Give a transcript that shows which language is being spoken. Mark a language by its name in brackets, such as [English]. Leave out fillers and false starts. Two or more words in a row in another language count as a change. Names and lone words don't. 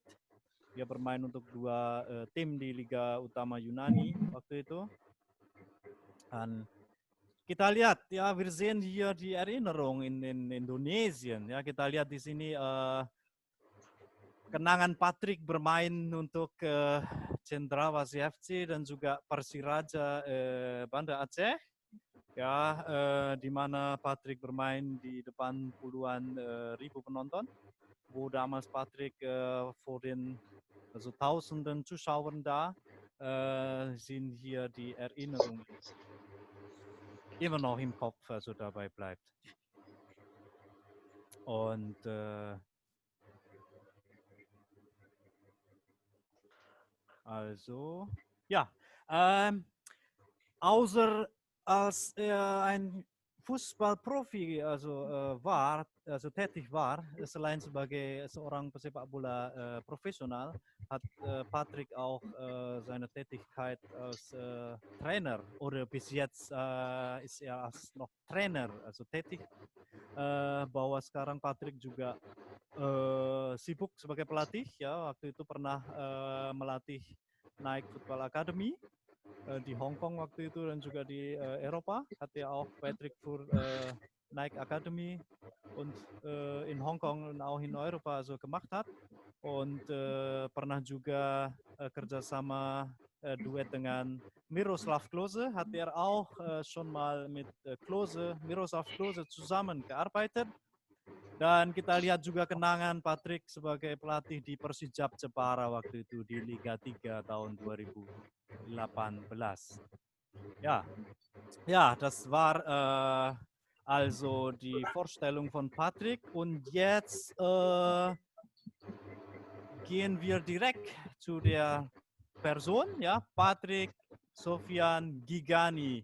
[Indonesian] Dia bermain untuk 2 tim di Liga Utama Yunani waktu itu. Dan kita lihat, [German] ja, wir sehen hier die Erinnerung in Indonesien. Ja, [Indonesian] kita lihat di sini kenangan Patrick bermain untuk Cendrawasih FC dan juga Persiraja Banda Aceh. Ja, di mana Patrick bermain di depan puluhan ribu penonton, [German] wo damals Patrick vor den also tausenden Zuschauern da sind hier die Erinnerungen immer noch im Kopf, also dabei bleibt. Und also, ja, außer als er ein Fußballprofi war, also tätig war, [Indonesian] selain sebagai seorang pesepak bola profesional, [German] hat Patrick auch seine Tätigkeit als Trainer oder bis jetzt ist er als noch Trainer also tätig, [Indonesian] bahwa sekarang Patrick juga sibuk sebagai pelatih, ya waktu itu pernah melatih Nike Football Academy di Hongkong waktu itu dan juga di Eropa, [German] hat er auch Patrick für Nike Academy und in Hongkong und auch in Europa also gemacht hat und [Indonesian] pernah juga kerjasama duet dengan Miroslav Klose, [German] hat er auch schon mal mit Miroslav Klose zusammengearbeitet. [Indonesian] Dan kita lihat juga kenangan Patrick sebagai pelatih di Persijap Jepara waktu itu di Liga 3 tahun 2018. [German] Ja, ja, das war also die Vorstellung von Patrick und jetzt gehen wir direkt zu der Person, ja, Patrick Sofian Gigani.